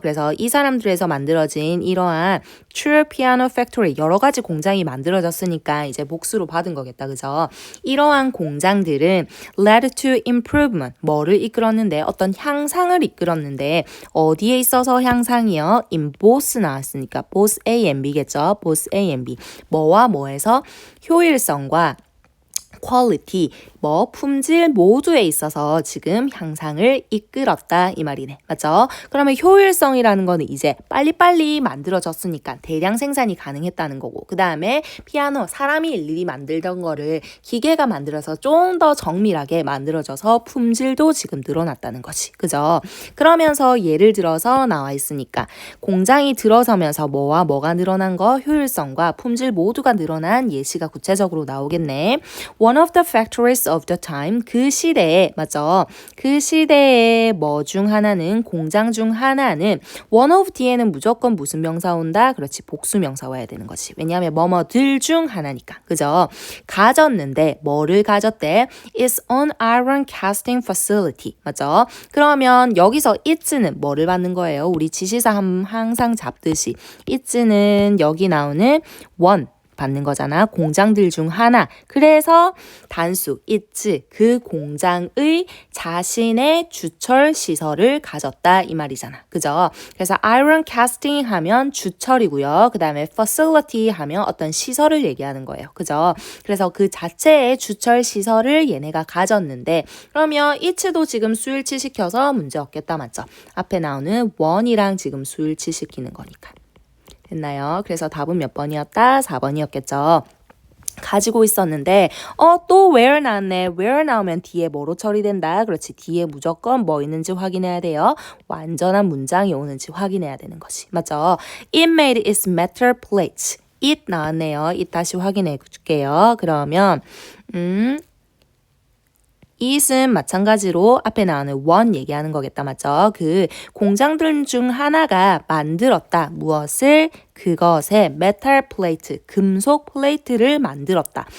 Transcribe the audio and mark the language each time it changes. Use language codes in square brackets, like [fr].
[ko] 그래서 이 사람들에서 만들어진 이러한 True Piano Factory, 여러 가지 공장이 만들어졌으니까 이제 복수로 받은 거겠다, 그죠? 이러한 공장들은 led to improvement, 뭐를 이끌었는데, 어떤 향상을 이끌었는데, 어디에 있어서 향상이요? in both 나왔으니까 both A and B 겠죠? [en] both A and B. [ko] 뭐와 뭐에서 효율성과 quality, 뭐 품질 모두에 있어서 지금 향상을 이끌었다 이 말이네. 맞죠? 그러면 효율성이라는 거는 이제 빨리빨리 만들어졌으니까 대량 생산이 가능했다는 거고, 그 다음에 피아노, 사람이 일일이 만들던 거를 기계가 만들어서 좀 더 정밀하게 만들어져서 품질도 지금 늘어났다는 거지. 그죠? 그러면서 예를 들어서 나와 있으니까 공장이 들어서면서 뭐와 뭐가 늘어난 거, 효율성과 품질 모두가 늘어난 예시가 구체적으로 나오겠네. [en] One of the factories of the time, 그 시대에, 맞죠? [ko] 그 시대의 뭐 중 하나는, 공장 중 하나는 one of 뒤에는 무조건 무슨 명사 온다? 그렇지, 복수 명사 와야 되는 거지. 왜냐하면 뭐뭐들 중 하나니까. 그죠? 가졌는데 뭐를 가졌대? [en] It's an iron casting facility. [ko] 맞죠? 그러면 여기서 it는 뭐를 받는 거예요? 우리 지시사 항상 잡듯이 it는 여기 나오는 one 받는 거잖아. 공장들 중 하나. 그래서 단수 it's 그 공장의 자신의 주철 시설을 가졌다 이 말이잖아. 그죠? 그래서 iron casting 하면 주철이고요. 그 다음에 facility 하면 어떤 시설을 얘기하는 거예요. 그죠? 그래서 그 자체의 주철 시설을 얘네가 가졌는데, 그러면 it도 지금 수일치 시켜서 문제 없겠다, 맞죠? 앞에 나오는 one이랑 지금 수일치 시키는 거니까. 됐나요? 그래서 답은 몇 번이었다? 4번이었겠죠. 가지고 있었는데 또 where 나왔네. where 나오면 뒤에 뭐로 처리된다? 그렇지. 뒤에 무조건 뭐 있는지 확인해야 돼요. 완전한 문장이 오는지 확인해야 되는 거지. 맞죠? [en] It made its metal plates. [ko] it 나왔네요. it 다시 확인해 줄게요. 그러면 it은 마찬가지로 앞에 나오는 one 얘기하는 거겠다. 맞죠? 그 공장들 중 하나가 만들었다. 무엇을? 그것의 메탈 플레이트, 금속 플레이트를 만들었다.